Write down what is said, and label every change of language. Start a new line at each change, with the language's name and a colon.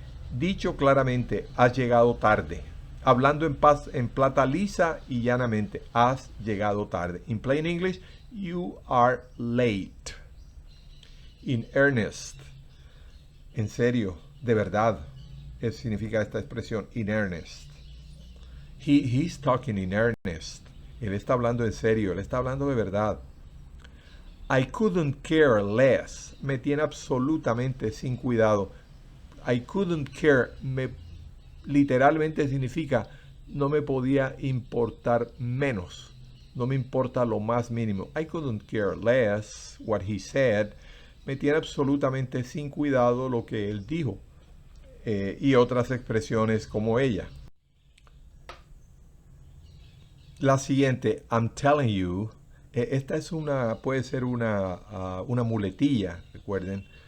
Spanish: Dicho claramente, has llegado tarde. Hablando en plata lisa y llanamente, has llegado tarde.
English: In plain English, you are late. In earnest,
Spanish: en serio, de verdad. Significa esta expresión,
English: in earnest. He's talking in earnest.
Spanish: Él está hablando en serio, él está hablando de verdad.
English: I couldn't care less.
Spanish: Me tiene absolutamente sin cuidado.
English: I couldn't care
Spanish: literalmente significa no me podía importar menos. No me importa lo más mínimo.
English: I couldn't care less what he said.
Spanish: Me tiene absolutamente sin cuidado lo que él dijo. Y otras expresiones como ella. La siguiente,
English: I'm telling you,
Spanish: esta es puede ser una muletilla, recuerden.